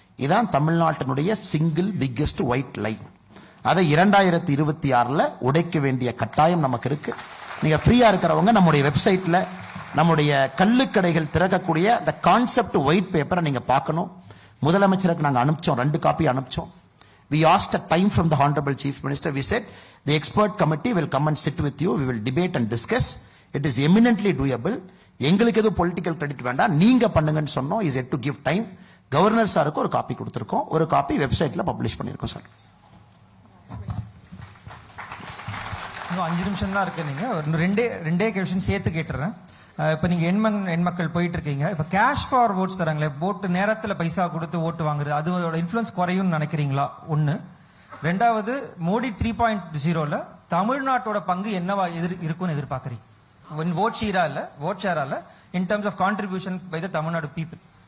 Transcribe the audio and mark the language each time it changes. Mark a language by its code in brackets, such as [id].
[ta] இதான் தமிழ்நாட்டினுடைய single biggest white லை. அதை 2026 உடைக்க வேண்டிய கட்டாயம் நமக்கு இருக்கு. நீங்க ஃப்ரீயா இருக்கிறவங்க நம்முடைய வெப்சைட்ல நம்முடைய கள்ளுக்கடைகள் திறக்கக்கூடிய அந்த கான்செப்ட் ஒயிட் பேப்பரை நீங்க பார்க்கணும். முதலமைச்சருக்கு நாங்க அனுப்பிச்சோம், 2 copy அனுப்பிச்சோம். [en] We asked a time from the Honorable Chief Minister. We said the expert committee will come and sit with you. We will debate and discuss. It is eminently doable. [ta] எங்களுக்கு எதுவும் political credit வேண்டாம், நீங்க பண்ணுங்கன்னு சொன்னோம். [en] Is it to give time. [ta] Governor சாருக்கு ஒரு copy கொடுத்திருக்கோம், ஒரு காப்பி வெப்சைட்ல பப்ளிஷ் பண்ணிருக்கோம் சார். இன்னும் 5 நிமிஷம் தான் இருக்கு. நீங்க ரெண்டே கொஸ்டின் சேர்த்து கேட்டுறேன். இப்போ நீங்க எண்மக்கள் போயிட்டு இருக்கீங்க. இப்போ கேஷ் ஃபார் ஓட்ஸ் தராங்களே, ஓட்டு நேரத்தில் பைசா கொடுத்து ஓட்டு வாங்குறது, அதோட இன்ஃப்ளூயன்ஸ் குறையும்னு நினைக்கிறீங்களா? 1. 2வது, மோடி 3.0ல தமிழ்நாட்டோட பங்கு என்னவா இருக்கும்னு எதிர்பார்க்குறீங்க? [en] vote share in terms of contribution by the Tamil Nadu people.